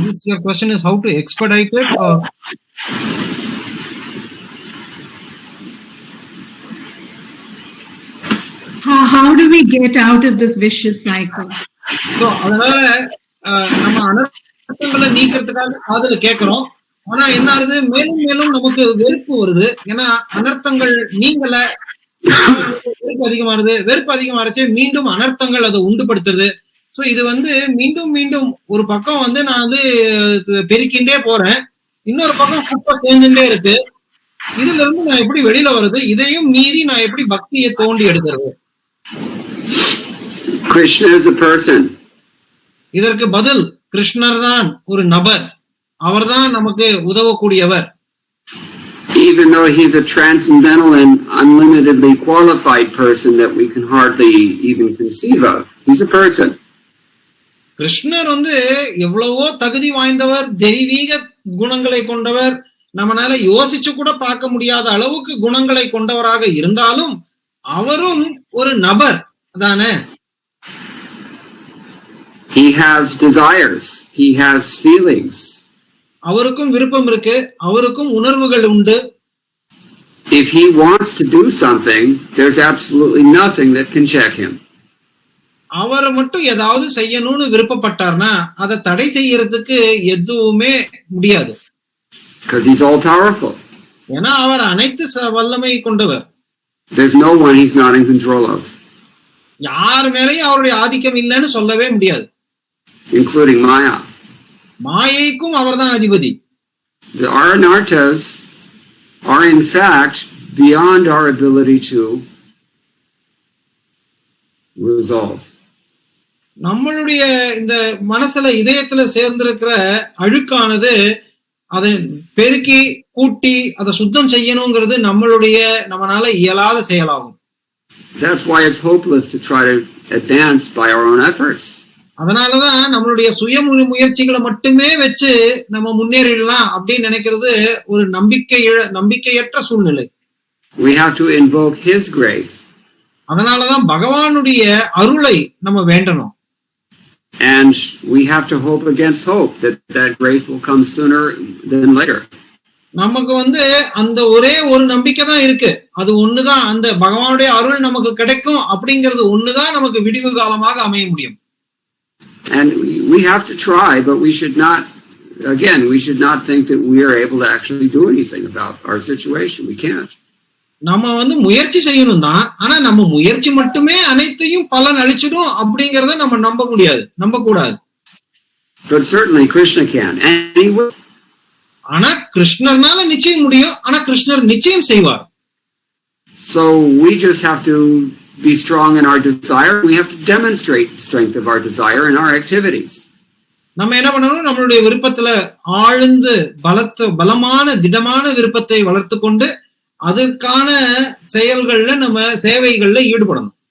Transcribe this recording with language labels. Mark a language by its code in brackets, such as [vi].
[en] Your question is how to expedite it, or how do we get out of this vicious cycle? [ta] So அதனால நம்ம அனர்த்தங்களை நீக்கிறதுக்காக காதுல கேட்கிறோம். ஆனா என்ன ஆகுது, மேலும் மேலும் நமக்கு வெறுப்பு வருது. ஏன்னா அனர்த்தங்கள் நீங்கல, வெறுப்பு அதிகமானது. வெறுப்பு அதிகமாச்சு மீண்டும் அனர்த்தங்கள் அதை உண்டுபடுத்துறது. சோ இது மீண்டும் மீண்டும் ஒரு பக்கம் நான் பெருக்கின்றே போறேன், இன்னொரு பக்கம் குப்பை சேர்ந்துட்டே இருக்கு. இதுல இருந்து நான் எப்படி வெளியில வருது? இதையும் மீறி நான் எப்படி பக்தியை தோண்டி எடுக்கிறது? [en] Krishna is a person. [ta] இதற்கு பதில் கிருஷ்ணர் தான் ஒரு நபர், அவர்தான் நமக்கு உதவக்கூடியவர். [en] Even though he's a transcendental and unlimitedly qualified person that we can hardly even conceive of, he's a person. [ta] கிருஷ்ணர் எவ்வளவோ தகுதி வாய்ந்தவர், தெய்வீக குணங்களை கொண்டவர், நம்மளால யோசிச்சு கூட பார்க்க முடியாத அளவுக்கு குணங்களை கொண்டவராக இருந்தாலும் அவரும் ஒரு நபர் தானே. [en] He has desires, he has feelings. [ta] அவருக்கும் விருப்பம் இருக்கு, அவருக்கும் உணர்வுகள் உண்டு. [en] If he wants to do something, there's absolutely nothing that can check him. [ta] அவர் மட்டும் ஏதாவது செய்யணும்னு விருப்பப்பட்டார்னா அதை தடை செய்யறதுக்கு எதுவுமே முடியாது. [en] Because he's all powerful. [ta] ஏன்னா அவர் அனைத்து வல்லமை கொண்டவர். [en] There's no one he's not in control of. [ta] யார் மேலேயும் அவருடைய ஆதிக்கம் இல்லைன்னு சொல்லவே முடியாது. [en] Including Maya. [ta] மாயைக்கும் அவர்தான் அதிபதி. [en] The anarthas are in fact beyond our ability to resolve. [ta] நம்மளுடைய இந்த மனசுல இதயத்துல சேர்ந்திருக்கிற அழுக்கானது அதை பெருக்கி கூட்டி அதை சுத்தம் செய்யணுங்கிறது நம்மளால இயலாத செயலாகும். [en] That's why it's hopeless to try to advance by our own efforts. [ta] அதனாலதான் நம்மளுடைய சுய முயற்சிகளை மட்டுமே வச்சு நம்ம முன்னேறிடலாம் அப்படின்னு நினைக்கிறது ஒரு நம்பிக்கையற்ற சூழ்நிலை. [en] We have to invoke His grace. [ta] அதனாலதான் பகவானுடைய அருளை நம்ம வேண்டணும். [en] And we have to hope against hope that grace will come sooner than later. [ta] நமக்கு அந்த ஒரே ஒரு நம்பிக்கை தான் இருக்கு. அது ஒண்ணுதான், அந்த பகவானுடைய அருள் நமக்கு கிடைக்கும் அப்படிங்கிறது ஒண்ணுதான் நமக்கு விடிவு காலமாக அமைய முடியும். [en] And we have to try, but we should not think that we are able to actually do anything about our situation. We can't. [ta] நம்ம முயற்சி செய்யணும் தான், ஆனா நம்ம முயற்சி மட்டுமே அனைத்தையும் பலன் அளிச்சிடும் அப்படிங்கறத நம்ம நம்ப கூடாது. [en] But certainly Krishna can, and he will. [ta] ஆனா கிருஷ்ணர்னால நிச்சயம் முடியும், ஆனா கிருஷ்ணர் நிச்சயம் செய்வார். [en] So we just have to be strong in our desire. We have to demonstrate the strength of our desire in our activities. [ta] நம்ம என்ன பண்ணணும், நம்மளுடைய விருப்பத்துல ஆழ்ந்து பலமான திடமான விருப்பத்தை வளர்த்து கொண்டு அதற்கான செயல்கள்ல நம்ம சேவைகள்ல ஈடுபடணும்.